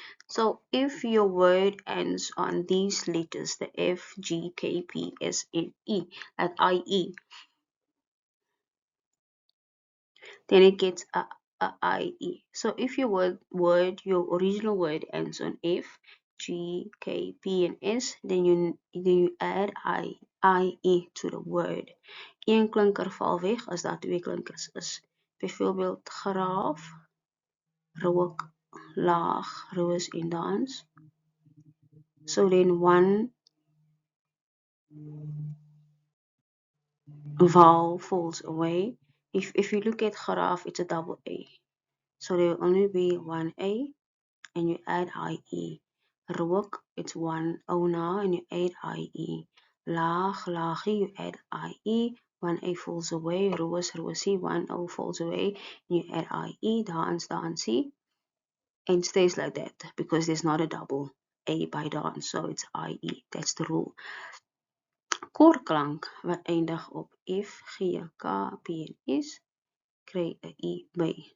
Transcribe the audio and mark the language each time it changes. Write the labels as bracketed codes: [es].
[en] So if your word ends on these letters, the F, G, K, P, S, and E, like IE, then it gets a IE. So if your your original word ends on F, G, K, P, and S, then you add IE to the word. [af] Een klinker val weg as daar twee klinkers is. Byvoorbeeld graaf, rook, laag, roos en dans. [en] So then one vowel falls away. If you look at graaf, it's a double A. So there will only be one A and you add IE. Rook, it's one O now and you add IE. Laag, laagie, you add IE. One A falls away. Roos, roosie, one O falls away and you add IE. [af] Dans, dansie. [en] And stays like that because there's not a double A by dance, so it's IE. That's the rule. [af] Koorklank wat eindig op F, G, K, P en S, kry 'n I by.